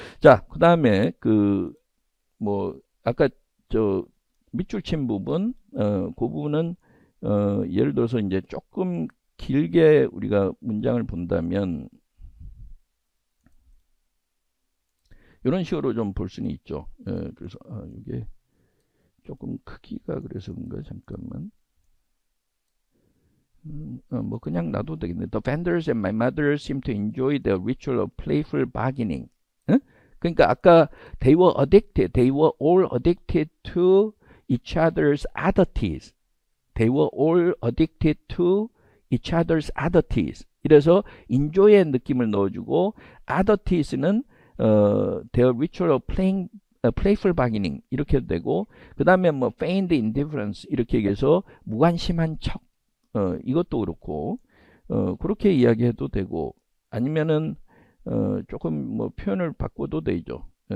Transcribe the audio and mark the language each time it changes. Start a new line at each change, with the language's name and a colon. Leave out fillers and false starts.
Korean: 자, 그 다음에 그 뭐 아까 저 밑줄 친 부분 그 부분은 예를 들어서 이제 조금 길게 우리가 문장을 본다면 이런 식으로 좀 볼 수는 있죠. 그래서 이게 조금 크기가 그래서 그런가 잠깐만. 뭐 그냥 놔도 되겠네.
English: The vendors and my mother seem to enjoy the ritual of playful bargaining.
Korean: 그러니까 아까
English: they were all addicted to each other's oddities. They were all addicted to each other's oddities.
Korean: 이래서 enjoy의 느낌을 넣어주고 oddities는
English: their ritual of playful bargaining
Korean: 이렇게 되고 그 다음에 뭐
English: feigned indifference
Korean: 이렇게 얘기해서 무관심한 척 이것도 그렇고 그렇게 이야기해도 되고 아니면은 조금 뭐 표현을 바꿔도 되죠.